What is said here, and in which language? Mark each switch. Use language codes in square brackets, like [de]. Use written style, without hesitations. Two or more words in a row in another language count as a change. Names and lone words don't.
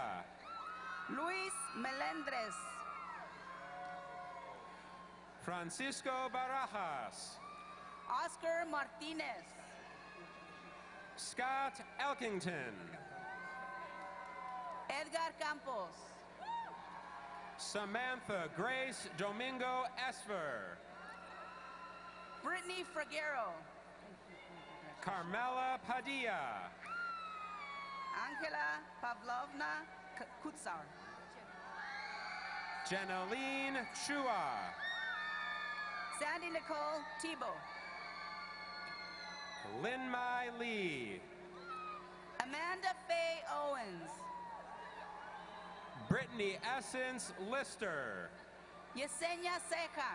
[en] Luis Melendres. Francisco Barajas. Oscar Martinez. Scott Elkington. Edgar Campos. Samantha Grace Domingo Esper. Brittany Fraguero. Carmela Padilla. Angela Pavlovna Kutsar. Jeneline Chua. Sandy Nicole Tebow. Lin Mai Lee. Amanda Faye Owens. Brittany Essence Lister. Yesenia Ceja.